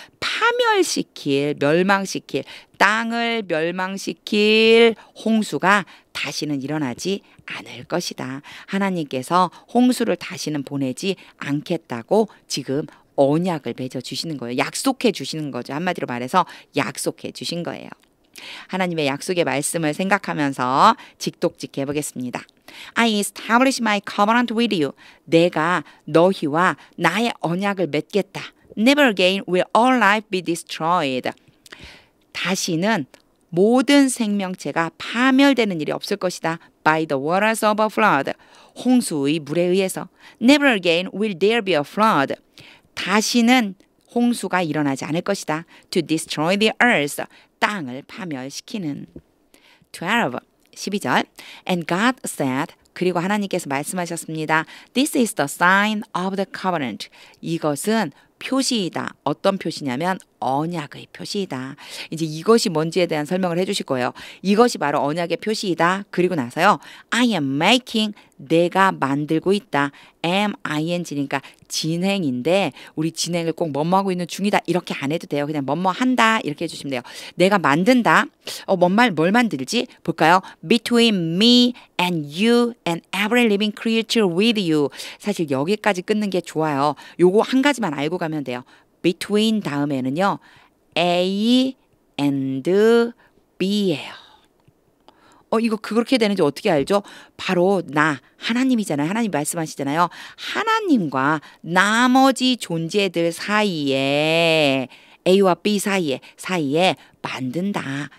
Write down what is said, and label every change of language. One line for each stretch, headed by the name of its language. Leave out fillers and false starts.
Korean: 파멸시킬, 멸망시킬, 땅을 멸망시킬 홍수가 다시는 일어나지 않을 것이다. 하나님께서 홍수를 다시는 보내지 않겠다고 지금 언약을 맺어주시는 거예요. 약속해 주시는 거죠. 한마디로 말해서 약속해 주신 거예요. 하나님의 약속의 말씀을 생각하면서 직독직해 보겠습니다.
English: I establish my covenant with you.
Korean: 내가 너희와 나의 언약을 맺겠다.
English: Never again will all life be destroyed.
Korean: 다시는 모든 생명체가 파멸되는 일이 없을 것이다.
English: By the waters of a flood.
Korean: 홍수의 물에 의해서.
English: Never again will there be a flood.
Korean: 다시는 홍수가 일어나지 않을 것이다.
English: To destroy the earth.
Korean: 땅을 파멸시키는. 12절
English: And God said
Korean: 그리고 하나님께서 말씀하셨습니다.
English: This is the sign of the covenant.
Korean: 이것은 표시이다. 어떤 표시냐면 언약의 표시이다. 이제 이것이 뭔지에 대한 설명을 해주실 거예요. 이것이 바로 언약의 표시이다. 그리고 나서요.
English: I am making
Korean: 내가 만들고 있다. MING니까 진행인데 우리 진행을 꼭 뭐뭐 하고 있는 중이다. 이렇게 안 해도 돼요. 그냥 뭐뭐 한다. 이렇게 해주시면 돼요. 내가 만든다. 뭘 만들지? 볼까요?
English: Between me and you and every living creature with you.
Korean: 사실 여기까지 끊는 게 좋아요. 요거 한 가지만 알고 가면 돼요. Between 다음에는요. A and B예요. 이거 그렇게 되는지 어떻게 알죠? 바로 하나님이잖아요. 하나님 말씀하시잖아요. 하나님과 나머지 존재들 사이에 A와 B 사이에 만든다.